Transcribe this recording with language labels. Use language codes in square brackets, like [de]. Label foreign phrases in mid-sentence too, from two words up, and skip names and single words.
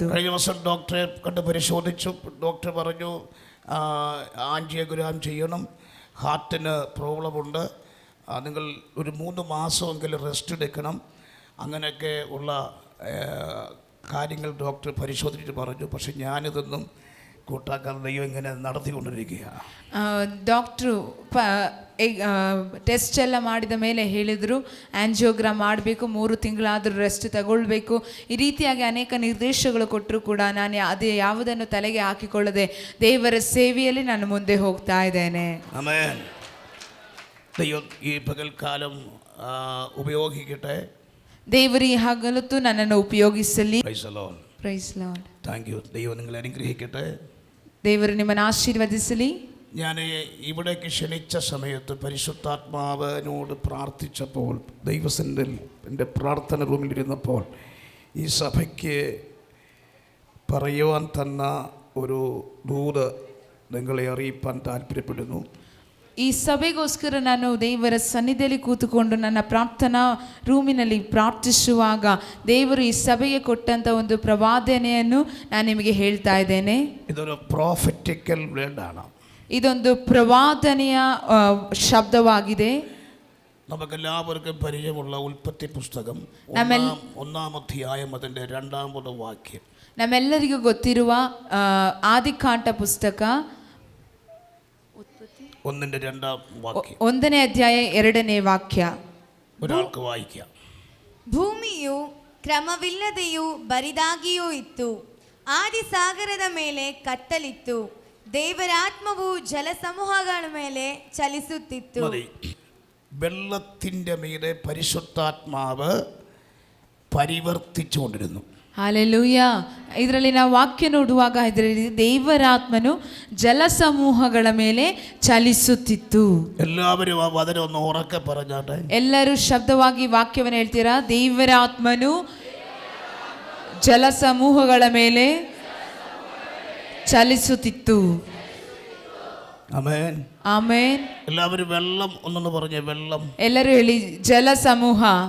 [ml] കഴിഞ്ഞ ദിവസം ഡോക്ടറെ കണ്ട് പരിശോധിച്ചു. ഡോക്ടർ പറഞ്ഞു ആൻജിയോഗ്രാം ചെയ്യണം, ഹാർട്ടിന് പ്രോബ്ലമുണ്ട്, നിങ്ങൾ ഒരു 3 മാസമെങ്കിലും റെസ്റ്റ് എടുക്കണം, അങ്ങനെയൊക്കെ ഉള്ള കാര്യങ്ങൾ ഡോക്ടർ പരിശോധിച്ചിട്ട് പറഞ്ഞു. പക്ഷെ ഞാനിതൊന്നും കൂട്ടാക്കാതെ ദൈവം ഇങ്ങനെ നടത്തിക്കൊണ്ടിരിക്കുകയാണ്. [kn] ಡಾಕ್ಟ್ರು ಟೆಸ್ಟ್ ಎಲ್ಲ ಮಾಡಿದ ಮೇಲೆ ಹೇಳಿದರು ಆ್ಯಂಜಿಯೋಗ್ರಾಮ್ ಮಾಡಬೇಕು, 3 ತಿಂಗಳಾದರೂ ರೆಸ್ಟ್ ತಗೊಳ್ಬೇಕು. ಈ ರೀತಿಯಾಗಿ ಅನೇಕ ನಿರ್ದೇಶಗಳು ಕೊಟ್ಟರು ಕೂಡ ನಾನು ಅದೇ ಯಾವುದನ್ನು ತಲೆಗೆ ಹಾಕಿಕೊಳ್ಳದೆ ದೇವರ ಸೇವೆಯಲ್ಲಿ ನಾನು ಮುಂದೆ ಹೋಗ್ತಾ ಇದ್ದೇನೆ. ಆಮೆನ್. [ml] ദൈവം ഈ പകൽക്കാലം ഉപയോഗിക്കട്ടെ. [kn] ದೇವರು ಈ ಹಗಲತ್ತು ನನ್ನನ್ನು ಉಪಯೋಗಿಸಲಿ. [en] Praise the Lord. Praise Lord. Thank you. [ml] ദൈവം നിങ്ങളെ അനുഗ്രഹിക്കട്ടെ. [kn] ದೇವರು നിಮ್ಮನ್ನು ಆಶೀರ್ವದಿಸಲಿ. [ml] ഞാൻ ഇവിടേക്ക് ക്ഷണിച്ച സമയത്ത് പരിശുദ്ധാത്മാവിനോട് പ്രാർത്ഥിച്ചപ്പോൾ, ദൈവസന്നിധിയിൽ എൻ്റെ പ്രാർത്ഥന റൂമിലിരുന്നപ്പോൾ ഈ സഭയ്ക്ക് പറയുവാൻ തന്ന ഒരു ദൂത് നിങ്ങളെ അറിയിപ്പാൻ താല്പര്യപ്പെടുന്നു. [kn] ಈ ಸಭೆಗೋಸ್ಕರ ನಾನು ದೇವರ ಸನ್ನಿಧಿಯಲ್ಲಿ ಕೂತುಕೊಂಡು ನನ್ನ ಪ್ರಾರ್ಥನಾ ರೂಮಿನಲ್ಲಿ ಪ್ರಾರ್ಥಿಸುವಾಗ ದೇವರು ಈ ಸಭೆಗೆ ಕೊಟ್ಟಂಥ ಒಂದು ಪ್ರವಾದನೆಯನ್ನು ನಾನು ನಿಮಗೆ ಹೇಳ್ತಾ ಇದ್ದೇನೆ. [ml] ഇതൊരു [en] prophetical word. [kn] ಇದೊಂದು ಪ್ರವಾದನೆಯ ಶಬ್ದವಾಗಿದೆ. [ml] നമുക്കെല്ലാവർക്കും പരിചയമുള്ള ഉൽപ്പത്തി പുസ്തകം 1-ാം അധ്യായം അതിൻ്റെ 2-ാമത്തെ വാക്യം. [kn] ನಮ್ಮೆಲ್ಲರಿಗೂ ಗೊತ್ತಿರುವ ಆದಿಕಾಂಡ ಪುಸ್ತಕ [ml] 1-ന്റെ 2-ാം വാക്യം. [kn] 1ನೇ ಅಧ್ಯಾಯ 2ನೇ ವಾಕ್ಯ. [ml] ഒരാൾക്ക് വായിക്കാം. [kn] ಭೂಮಿಯು ಕ್ರಮವಿಲ್ಲದೆಯೂ ಬರಿದಾಗಿಯೂ ಇತ್ತು, ಆದಿಸಾಗರದ ಮೇಲೆ ಕತ್ತಲಿತ್ತು, ದೇವರಾತ್ಮವು ಜಲಸಮೂಹಗಳ ಮೇಲೆ ಚಲಿಸುತ್ತಿತ್ತು. [ml] വെള്ളത്തിൻ്റെ മീതെ പരിശുദ്ധാത്മാവ് പരിവർത്തിച്ചുകൊണ്ടിരുന്നു. [kn] ಹಾಲೆಲೂಯಾ. ಇದರಲ್ಲಿ ನಾವು ವಾಕ್ಯ ನೋಡುವಾಗ ಇದರಲ್ಲಿ ದೇವರಾತ್ಮನು ಜಲಸಮೂಹಗಳ ಮೇಲೆ ಚಲಿಸುತ್ತಿತ್ತು. [ml] എല്ലാവരും ആ വചനം ഒന്ന് ഉറക്കെ പറഞ്ഞാട്ടെ. [kn] ಎಲ್ಲರೂ ಶಬ್ದವಾಗಿ ವಾಕ್ಯವನ್ನು ಹೇಳ್ತೀರಾ? ದೇವರಾತ್ಮನು ಜಲಸಮೂಹಗಳ ಮೇಲೆ ചലിಸುತ್ತಿತ್ತು. [ml] ആമേൻ. ആമേൻ. എല്ലാവരും വെള്ളം ഒന്നെന്ന് പറഞ്ഞേ. വെള്ളം. [kn] ಎಲ್ಲರೂ ಹೇಳಿ ಜಲಸಮೂಹ.